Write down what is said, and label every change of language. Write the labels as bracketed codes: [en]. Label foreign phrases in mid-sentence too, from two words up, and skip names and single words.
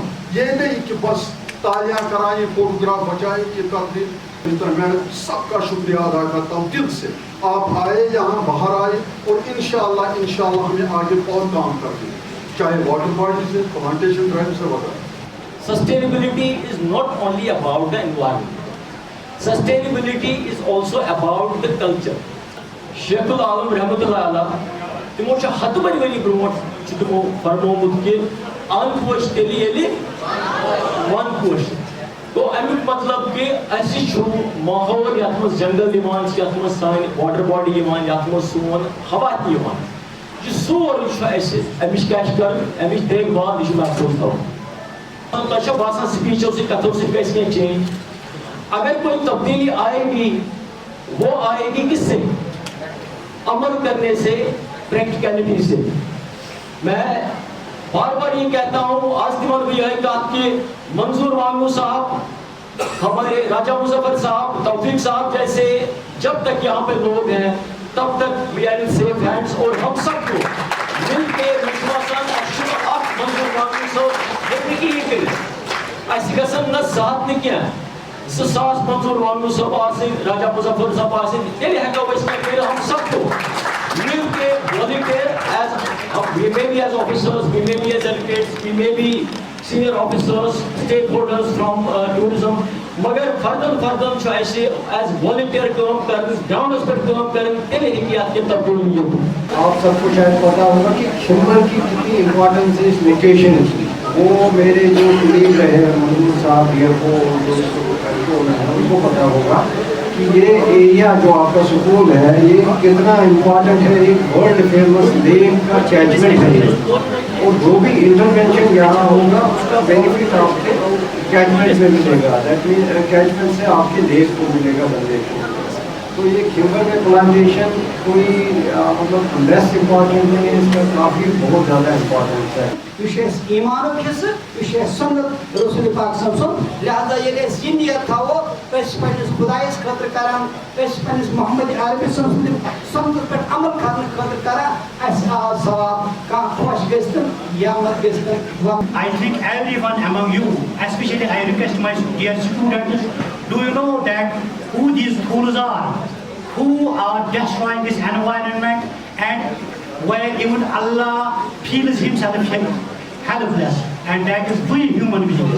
[ur] یہ نہیں کہ بس تالیاں کرائیں، فوٹوگراف بچائیں، یہ کر دیں. میں سب کا شکریہ ادا کرتا ہوں دل سے. آپ آئے یہاں، باہر آئے، اور انشاءاللہ ہمیں آگے بہت کام کریں، چاہے [en] water bodies [ur] ہے، [en] plantation drive [ur] سے وغیرہ. [en] Sustainability is not only about the environment. Sustainability is also about the culture. [ks] Sheikh al-Alam [ar] رحمة الله عليه [ks] تمو چھ ہتھ بری ؤری برونٹھ چھ تمو فرمومت کہ ان پوش تیلی یلی ون پوش. تو امیک مطلب کہ اسی چھو ماحول یتھ مز جنگل یوان چھ، یتھ مز سان [en] water body [ks] یوان، یتھ مز سون ہوا تہ یوان، یہ سورُے چھُ اَسہِ امِچ کیاہ چھِ کَرٕنۍ، امِچ دیکھ بھال یہِ چھُ محفوظ تھاوُن. تۄہہِ چھا باسان سپیچو سۭتۍ کتھو سۭتۍ گژھِ کینٛہہ چینج؟ [ur] اگر کوئی تبدیلی آئے گی وہ آئے گی کس سے؟ عمل کرنے سے، پریکٹیکلٹی سے. میں بار بار یہ کہتا ہوں، آج تمہارے بھی یہ بات کہ منظور وانگو صاحب، ہمارے راجہ مظفر صاحب، توفیق صاحب جیسے جب تک یہاں پہ لوگ ہیں تب تک [en] we are in safe hands. [ur] اور ہم سب کو مل کے وشواسان آپ منظور وانگو صاحب زندگی ہی کریں. [ks] اَسہِ گژھن نہ ذات نہ کینٛہہ، 2000 منظور وانگو صاحب آسن، راجہ مظفر صاحب آسن، تیلے ہیٚکو أسۍ کینٛہہ کٔرِتھ. [ur] ہم سب کو مل کے [en] volunteer as we may be as officers, we may be as delegates, we may be senior officers, stakeholders from tourism, [ks] مگر فردن چھُ اَسہِ [en] as volunteer [ks] کٲم کرٕنۍ، گراؤنڈس پٮ۪ٹھ کٲم کرٕنۍ، تیلے ہیٚکہِ اَتھ کینٛہہ تبدیلی یِتھ. [ur] آپ سب کو شاید پتا ہوگا کہ کھمبر کی کتنی امپورٹنس ہے اس لوکیشن کی. وہ میرے جو قریب رہے منظور صاحب ڈیئر کو ان کو پتا ہوگا کہ یہ ایریا جو آپ کا سکول ہے یہ کتنا امپورٹنٹ ہے. ایک [en] world famous [ur] لیک کا کیچمنٹ ہے، اور جو بھی انٹرونشن یہاں ہوگا اس کا بینیفٹ آپ کے کیچمنٹ میں ملے گا. [en] that means [ur] کیچمنٹ سے آپ کے لیک کو ملے گا بندے کو. تو یہ کھمبر میں پلانٹیشن کوئی مطلب [en] less important [ur] نہیں ہے، اس کا کافی بہت زیادہ امپورٹنس ہے. یہ ایمانک حصہ، یہ سنت رسول پاک صلی اللہ علیہ وسلم. [ks] لہذا ییٚلہِ أسۍ یہِ نیت تھاوو أسۍ پنٛنِس خۄدایَس خٲطرٕ کران، أسۍ پنٛنِس محمد عربی سٕنٛدِ سنتس پٮ۪ٹھ عمل کرنہٕ خٲطرٕ کران، اَسہِ آو ثواب. کانٛہہ خۄش گٔژھتن یا مت گٔژھتن. [en] I think everyone among you, especially I request my dear students, do you know that who these fools are, who are destroying this environment, and where even Allah feels himself helpless, and that is we human beings.